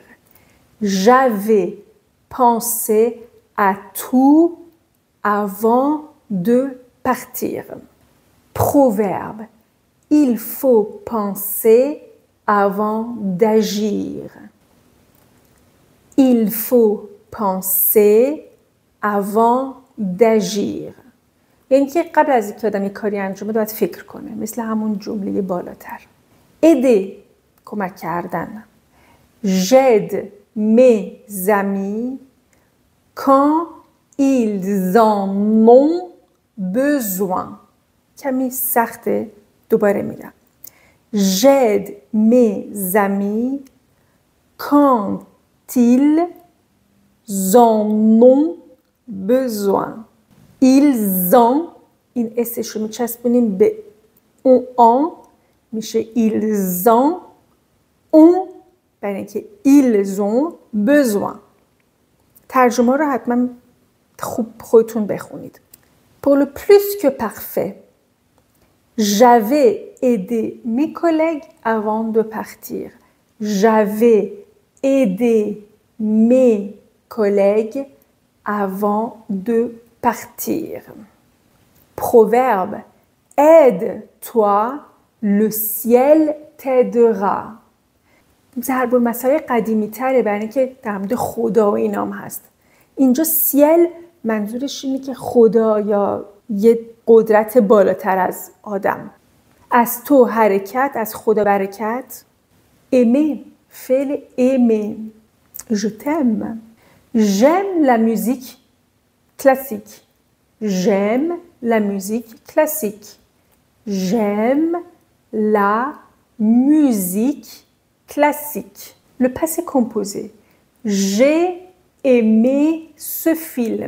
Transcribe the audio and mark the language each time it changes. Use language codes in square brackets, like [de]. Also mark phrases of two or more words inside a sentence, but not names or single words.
[fr] J'avais pensé à tout avant de partir. Proverbe. Il faut penser avant d'agir. Il faut penser avant d'agir. [fa] یعنی که قبل از اینکه آدم یک کاری انجام بده باید فکر کنه. مثل همون جمله بالاتر. aider کمک کردن. [fr] J'aide mes amis quand ils en ont besoin. [fa] کمی سخته. دوباره میگم. [fr] J'aide mes amis quand ils en ont besoin. Ils ont [fa] این اسش رو میچسبونیم به اون میشه [fr] ils ont [fa] برای اینکه [fr] ils ont besoin. [fa] ترجمه رو حتما خوب خودتون بخونید. [fr] Pour le plus que parfait. J'avais aidé mes collègues avant de partir. J'avais aidé mes collègues avant de partir. Proverbe. Aide-toi, le ciel t'aidera. [fa] ضرب المثل قدیمی تره برای اینکه در مورد خدا و اینام هست. اینجا سیل منظورش اینه که خدا یا یه قدرت بالاتر از آدم. از تو حرکت، از خدا برکت. [fr] aimer فعل aimer. Je t'aime. J'aime la musique classique. J'aime la musique classique. J'aime la musique classique. Le passé composé. J'ai aimé ce film.